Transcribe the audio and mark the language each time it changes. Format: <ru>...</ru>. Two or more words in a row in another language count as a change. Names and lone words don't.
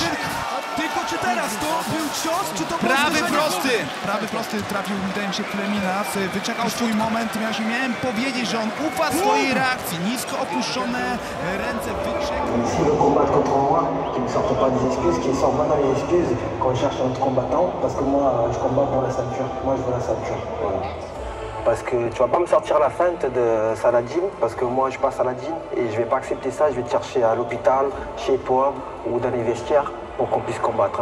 <pl>Tylko czy teraz to był cios, czy to prawy prosty? Prawy prosty trafił, wydaje mi się, Klemina. Wyczekał swój moment. Miałem powiedzieć, że on ufa swojej reakcji. Nisko opuszczone ręce wyczekał.</pl> <fr>S'il veut combattre contre moi, qu'il ne sorte pas des excuses, qu'il sorte maintenant les excuses quand il cherche un autre combattant. Parce que moi, je combats pour la ceinture. Moi, je veux la ceinture. Voilà. Parce que tu vas pas me sortir la feinte de Saladin, parce que moi je suis pas Saladin et je vais pas accepter ça, je vais te chercher à l'hôpital, chez toi ou dans les vestiaires pour qu'on puisse combattre.</fr>